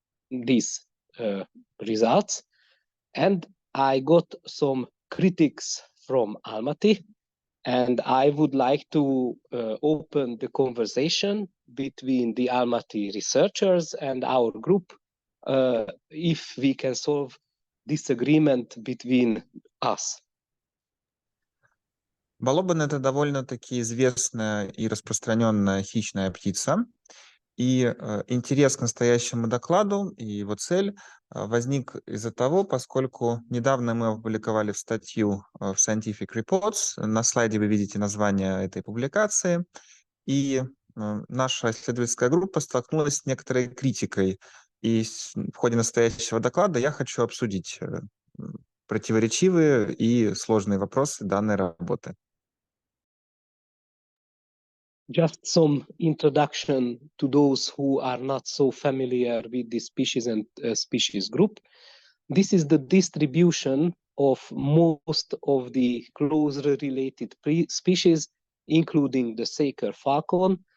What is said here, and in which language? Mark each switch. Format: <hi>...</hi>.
<en>these results, and I got some critics from Almaty, and I would like to open the conversation between the Almaty researchers and our group if we can solve disagreement between us.</en> <ru>Балобан — это довольно-таки известная и распространенная хищная птица. И интерес к настоящему докладу и его цель возник из-за того, поскольку недавно мы опубликовали статью в Scientific Reports. На слайде вы видите название этой публикации. И наша исследовательская группа столкнулась с некоторой критикой. И в ходе настоящего доклада я хочу обсудить противоречивые и сложные вопросы данной работы.</ru> <en>Just some introduction to those who are not so familiar with this species and species group. This is the distribution of most of the closely related species, including the saker falcon.</en>